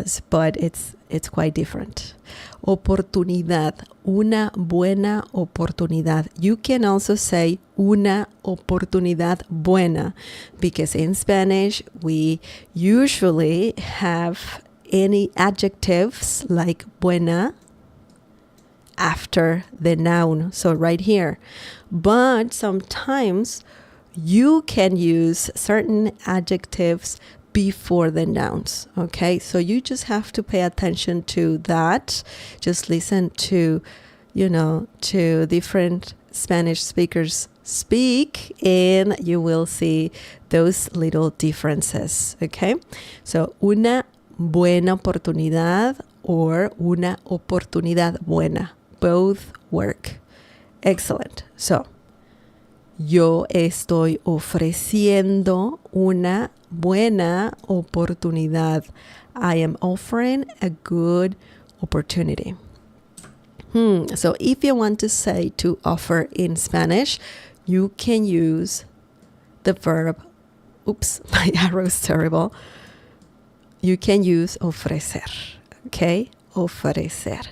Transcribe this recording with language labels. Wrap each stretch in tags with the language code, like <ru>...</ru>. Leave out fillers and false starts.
<en>But it's quite different.</en> <es>Oportunidad, una buena oportunidad.</es> <en>You can also say una oportunidad buena, because in Spanish we usually have any adjectives like buena after the noun. So right here. But sometimes you can use certain adjectives before the nouns. Okay, so you just have to pay attention to that. Just listen to, to different Spanish speakers speak, and you will see those little differences. Okay, so una buena oportunidad or una oportunidad buena, both work. Excellent.</en> <es>So yo estoy ofreciendo una buena oportunidad.</es> <en>I am offering a good opportunity. So if you want to say to offer in Spanish, you can use the verb, oops, my arrow is terrible. You can use ofrecer, okay? Ofrecer.</en>